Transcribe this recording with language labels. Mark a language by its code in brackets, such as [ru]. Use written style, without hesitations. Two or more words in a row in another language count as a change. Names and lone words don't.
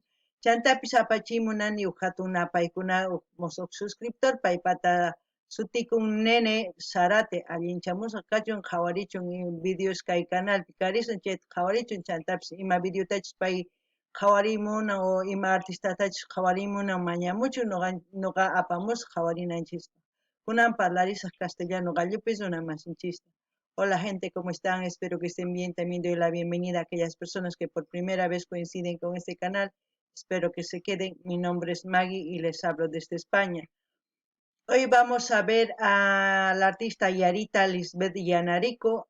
[qu] Chantapis apachimunani huk hatun apaykuna huk suscriptor paypata sutikun Nene Sarate allinchamusqa kachun qhawarichun videos kay canalpi karisun chayta qhawarichun chantapis ima videotachis pay qhawarimuna o ima artistatachis qhawarimuna mañamuchun nuqa apamusqa qhawarinanchista. Kunan parlarisaq castellano gallupis una masinchista. [es] Hola gente, ¿cómo están? Espero que estén bien. También doy la bienvenida a aquellas personas que por primera vez coinciden con este canal. Espero que se queden. Mi nombre es Maggie y les hablo desde España. Hoy vamos a ver a la artista Yarita Lisbeth Yanarico.